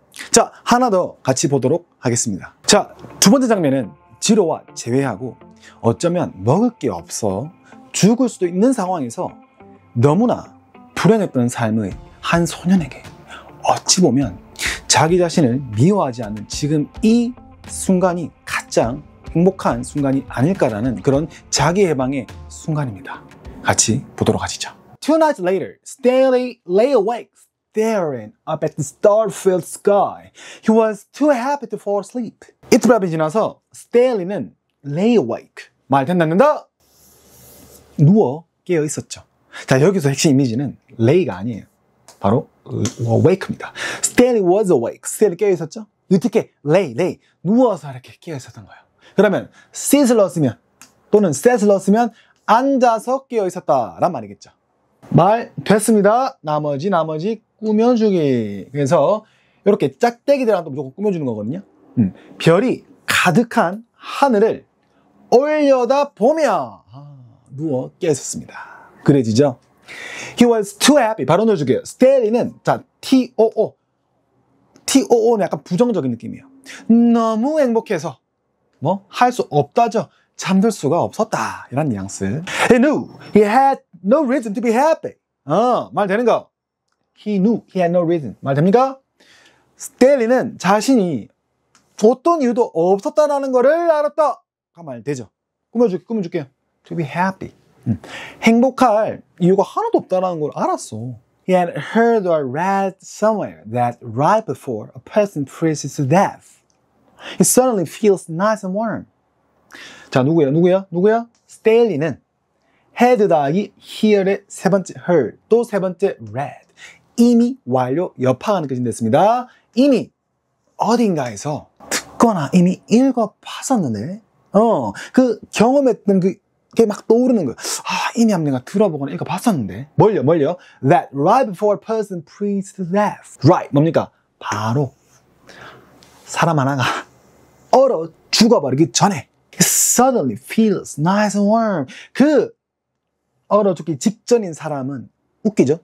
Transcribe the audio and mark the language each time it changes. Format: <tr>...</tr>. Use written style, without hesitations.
<ko>자, 하나 더 같이 보도록 하겠습니다. 자, 두 번째 장면은 지로와 재회하고 어쩌면 먹을 게 없어 죽을 수도 있는 상황에서 너무나 불행했던 삶의 한 소년에게 어찌 보면 자기 자신을 미워하지 않는 지금 이 순간이 가장 행복한 순간이 아닐까라는 그런 자기 해방의 순간입니다. 같이 보도록 하시죠.</ko> <en>Two nights later, Stanley lay awake, staring up at the star-filled sky. He was too happy to fall asleep.</en> <ko>이틀 밤이 지나서 스탠리는</ko> <en>lay awake,</en> <ko>말 된답니다. 누워 깨어 있었죠. 자, 여기서 핵심 이미지는 lay가 아니에요. 바로 awake입니다.</ko> <en>Stanley was awake.</en> <ko>스탠리 깨어 있었죠. 어떻게? lay. 누워서 이렇게 깨어 있었던 거예요. 그러면 sit을 넣었으면 또는 sat을 넣었으면 앉아서 깨어 있었다란 말이겠죠. 말 됐습니다. 나머지 꾸며주기. 그래서 이렇게 짝대기들한테 무조건 꾸며주는 거거든요. 별이 가득한 하늘을 올려다 보며 누워 깨어 있었습니다. 그래지죠?</ko> <en>He was too happy.</en> <ko>바로 넣어줄게요. 스탠리는 자, TOO는 약간 부정적인 느낌이에요. 너무 행복해서 할 수 없다죠. 잠들 수가 없었다. 이런 뉘앙스.</ko> <en>He knew he had no reason to be happy.</en> <ko>말 되는 거.</ko> <en>He knew he had no reason.</en> <ko>말 됩니까? 스탠리는 자신이 어떤 이유도 없었다라는 거를 알았다. 그 말 되죠. 꾸며줄게요.</ko> <en>To be happy.</en> <ko>행복할 이유가 하나도 없다라는 걸 알았어.</ko> <en>He had heard or read somewhere that right before a person freezes to death, he suddenly feels nice and warm.</en> <ko>자, 누구야? 스탠리는 had 더하기 hear의 세 번째 heard, 또 세 번째 read. 이미 완료 여파하는 것이 됐습니다. 이미 어딘가에서 듣거나 이미 읽어봤었는데, 그 경험했던 그게 막 떠오르는 거예요. 이미 한번 내가 들어보거나 읽어봤었는데. 뭘요?</ko> <en>That right before a person freezes to death.</en> <ko>Right, 뭡니까? 바로 사람 하나가 얼어 죽어버리기 전에</ko> <en>It suddenly feels nice and warm.</en> <ko>그 얼어 죽기 직전인 사람은 웃기죠?</ko>